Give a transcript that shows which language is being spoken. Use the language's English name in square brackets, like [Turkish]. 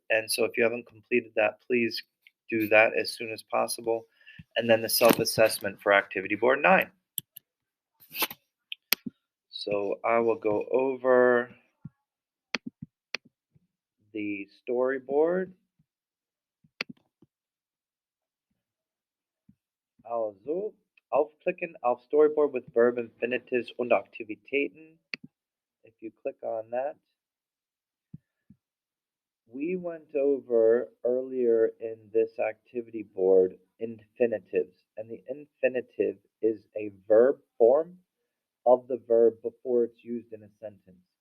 [English] And so if you haven't completed that, please do that as soon as possible. And then the self-assessment for Activity Board 9. So I will go over the storyboard. [German] Also, aufklicken auf [English] Storyboard with verb infinitives [German] und Aktivitäten. [English] If you click on that, we went over earlier in this activity board infinitives, and the infinitive is a verb form of the verb before it's used in a sentence.